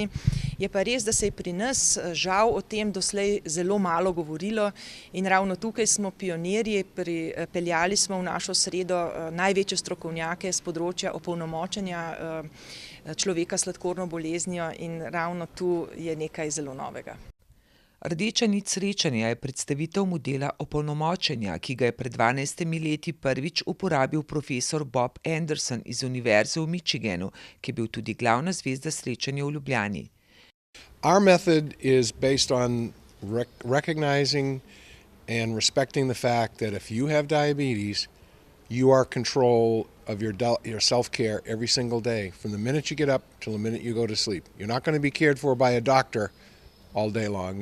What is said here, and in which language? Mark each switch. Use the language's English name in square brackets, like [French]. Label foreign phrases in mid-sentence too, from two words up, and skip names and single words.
[Slovenian] Je pa res, da se je pri nas žal o tem doslej zelo malo govorilo in ravno tukaj smo pionirji, peljali smo v našo sredo največje strokovnjake z področja opolnomočenja človeka s sladkorno boleznijo in ravno tu je nekaj zelo novega. Rdeča nit srečanja je predstavitev modela opolnomočenja, ki ga je pred 12 leti prvič uporabil profesor Bob Anderson iz Univerze v Michiganu, ki je bil tudi glavna zvezda srečanja v Ljubljani. [English] Our method is based on recognizing and respecting the fact that if you have diabetes, you are in control of your self-care every single day, from the minute you get up till the minute you go to sleep. You're not going to be cared for by a doctor all day long.